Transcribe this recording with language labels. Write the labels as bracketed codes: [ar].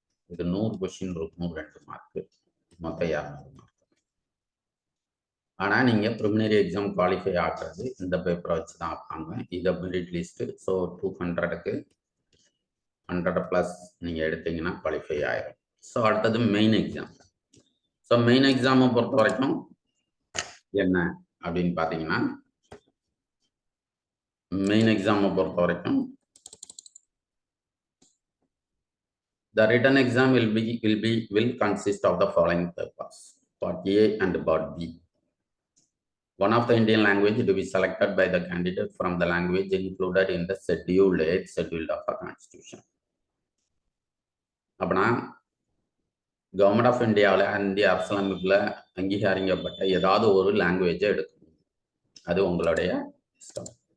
[ta] இது 100 கொஷின் இருக்கும், 2 மார்க்கு, மொத்தம் 200 மார்க். ஆனால் நீங்கள் ப்ரிலிமினரி எக்ஸாம் குவாலிஃபை ஆகிறது இந்த பேப்பரை வச்சு தான் ஆப்பாங்க. இதை மெரிட் லிஸ்ட்டு. ஸோ 200க்கு 100+ நீங்கள் எடுத்தீங்கன்னா குவாலிஃபை ஆயிரும். ஸோ அடுத்தது மெயின் எக்ஸாம். ஸோ மெயின் எக்ஸாமை பொறுத்த வரைக்கும் என்ன அப்படின்னு பார்த்தீங்கன்னா, மெயின் எக்ஸாமை பொறுத்த வரைக்கும் [en] the written exam will consist of the following papers: part A and part B. One of the Indian language to be selected by the candidate from the language included in the schedule of a constitution. [ta] அப்படின்னா government of இந்தியாவில் இந்திய அரசியலமைப்பில் அங்கீகரிக்கப்பட்ட ஏதாவது ஒரு லாங்குவேஜை எடுக்கணும், அது உங்களுடைய இஷ்டம்.